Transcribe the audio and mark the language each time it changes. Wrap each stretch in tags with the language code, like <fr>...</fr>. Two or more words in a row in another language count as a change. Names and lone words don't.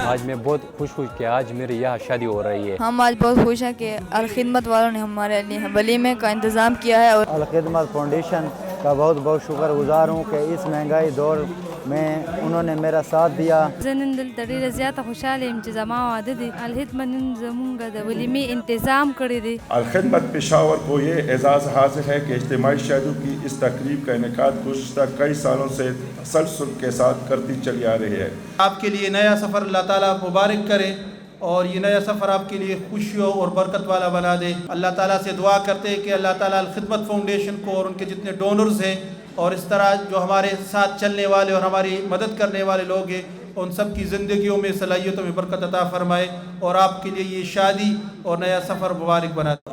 <ur>میں بہت خوش ہوں کہ آج میرے یہاں شادی ہو رہی ہے۔ ہم آج بہت خوش ہیں کہ الخدمت والوں نے ہمارے لیے ولیمے کا انتظام کیا ہے، اور الخدمت فاؤنڈیشن کا بہت بہت شکر گزار ہوں کہ اس مہنگائی دور میں انہوں نے میرا ساتھ دیا۔</ur> <ps>زنن دلته ډیره زیاته خوشاله یم چې زما واده دی. الخدمت نن زمونږ د ولیمې انتظام کړی دی.</ps> <ur>الخدمت پشاور کو یہ اعزاز حاصل ہے کہ اجتماعی شادیوں کی اس تقریب کا انعقاد گزشتہ کئی سالوں سے تسلسل کے ساتھ کرتی چلی آ رہی ہے۔ آپ کے لیے نیا سفر اللہ تعالیٰ مبارک کرے اور یہ نیا سفر آپ کے لیے خوشیوں اور برکت والا بنا دے۔ اللہ تعالیٰ سے دعا کرتے ہیں کہ اللہ تعالیٰ الخدمت فاؤنڈیشن کو اور ان کے جتنے ڈونرز ہیں اور اس طرح جو ہمارے ساتھ چلنے والے اور ہماری مدد کرنے والے لوگ ہیں، ان سب کی زندگیوں میں صلاحیتوں میں برکت عطا فرمائے اور آپ کے لیے یہ شادی اور نیا سفر مبارک بنا دے۔</ur>